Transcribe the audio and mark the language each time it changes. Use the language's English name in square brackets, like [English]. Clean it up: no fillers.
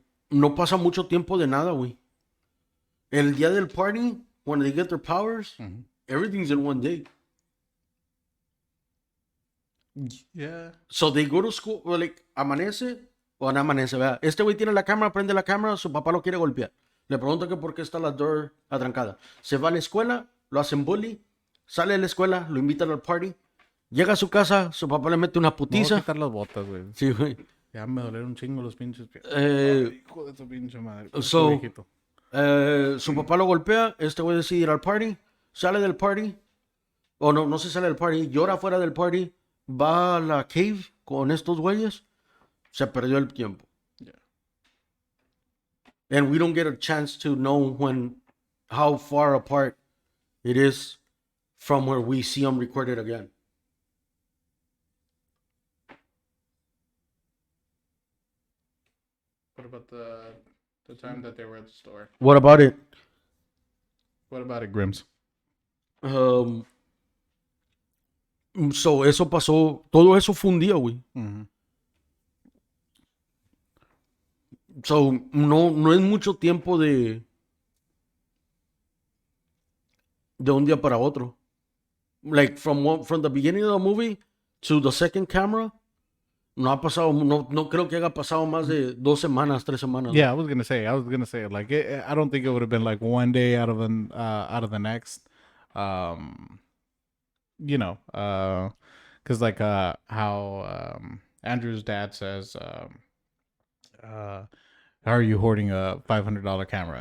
[Spanish] No pasa mucho tiempo de nada, güey. El día del party, [English] when they get their powers, everything's in one day. Yeah. So they go to school, like, [Spanish] amanece o no amanece, vea. Este güey tiene la cámara, prende la cámara, su papá lo quiere golpear. Le pregunta que por qué está la door atrancada. Se va a la escuela, lo hacen bully, sale de la escuela, lo invitan al party, llega a su casa, su papá le mete una Me voy a putiza. quitar las botas, güey. Sí, güey. Ya me dolieron un chingo los pinches pies. Hijo de tu pinche madre. So, su papá lo golpea, este güey decide ir al party, sale del party, o no se sale del party, llora fuera del party, va a la cave con estos güeyes, se perdió el tiempo. [English] Yeah. And we don't get a chance to know how far apart it is from where we see them recorded again. What about the time that they were at the store? What about it? What about it, Grims? [Spanish] So eso pasó, todo eso fue un día, güey. So no es mucho tiempo de un día para otro. [English] Like from the beginning of the movie to the second camera, [Spanish] No ha pasado, no creo que haya pasado más de 2 semanas, 3 semanas, güey. [English] Yeah, I was gonna say, like, I don't think it would have been like one day out of the next. Um, you know, because like how Andrew's dad says, uh, how are you hoarding a $500 camera?